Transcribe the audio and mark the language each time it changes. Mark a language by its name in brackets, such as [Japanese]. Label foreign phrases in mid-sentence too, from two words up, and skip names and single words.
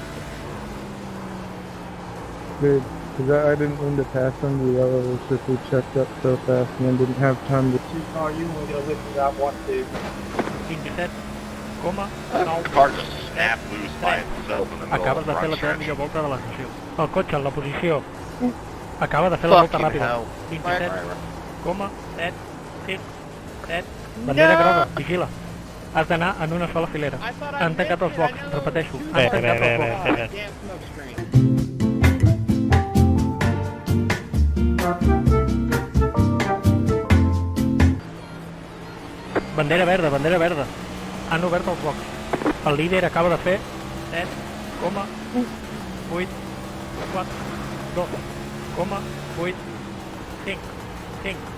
[English] Good, because I didn't mean to pass under the yellow, it's just we checked up so fast and then didn't have time to... Oh, you will get a lift without one, too. 27,9. The car just snapped loose by itself in the middle [Catalan] Acabes [English] of [Catalan] de [English] the [Catalan] fer la [English] front [Catalan] teva [English] stretch. [Catalan] millor volta de la sessió. El cotxe en la posició. Acaba de fer la volta [English] Fucking [Catalan] ràpida. [English] hell. [Catalan] 27,7, 7. Bandera groga, vigila. Has d'anar en una sola filera. Han tancat els blocs, repeteixo. Han tancat els blocs. [English] Damn smoke screen. [Catalan] Bandera verda, bandera verda. Han obert els blocs. El líder acaba de fer 7,1, 8, 4, 2,8, 5, 5.